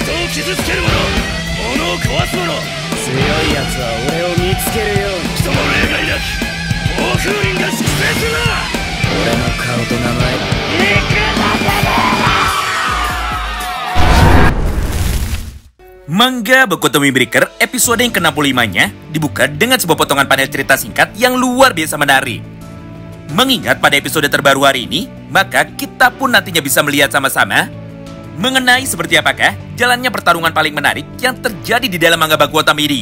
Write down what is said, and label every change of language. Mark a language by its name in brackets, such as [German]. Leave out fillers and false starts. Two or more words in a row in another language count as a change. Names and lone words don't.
[Japanese] 傷つける者、物を壊す者、強い奴は俺を見つけるように。人も例外なき暴風林が粛清するな。俺の顔と名前 [Indonesian] Manga Boku no Breaker episode yang ke-65-nya dibuka dengan sebuah potongan panel cerita singkat yang luar biasa menarik. Mengingat pada episode terbaru hari ini, maka kita pun nantinya bisa melihat sama-sama mengenai seperti apakah jalannya pertarungan paling menarik yang terjadi di dalam manga Boku no ini.